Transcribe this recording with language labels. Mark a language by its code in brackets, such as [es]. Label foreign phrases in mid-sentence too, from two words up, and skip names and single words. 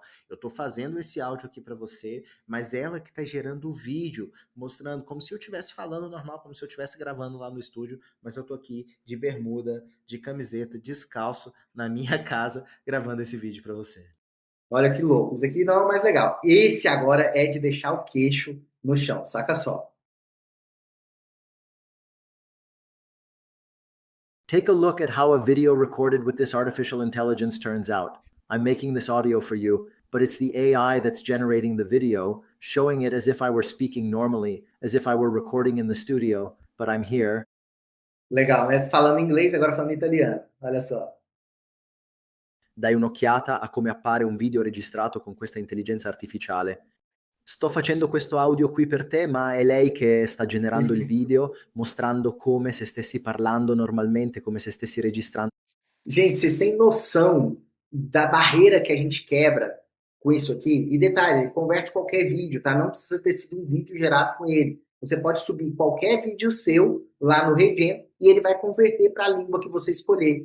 [pt] Eu estou fazendo esse áudio aqui para você, mas ela que está gerando o vídeo, mostrando como se eu estivesse falando normal, como se eu estivesse gravando lá no estúdio, mas eu estou aqui de bermuda, de camiseta, descalço, na minha casa, gravando esse vídeo para você. Olha que louco. Isso aqui não é o mais legal. Esse agora é de deixar o queixo no chão. Saca só. [en] Take a look at how a video recorded with this artificial intelligence turns out. I'm making this audio for you, but it's the AI that's generating the video, showing it as if I were speaking normally, as if I were recording in the studio, but I'm here. [pt] Legal, né? Falando inglês, agora falando italiano. Olha só. [it] Dai un'occhiata a come appare un video registrato con questa intelligenza artificiale. Sto facendo questo audio qui per te, ma è lei che sta generando il video, mostrando come se stessi parlando normalmente, come se stessi registrando. [pt] Gente, vocês têm noção da barreira que a gente quebra com isso aqui? E detalhe, ele converte qualquer vídeo, tá? Não precisa ter sido um vídeo gerado com ele. Você pode subir qualquer vídeo seu lá no HeyGen e ele vai converter para a língua que você escolher.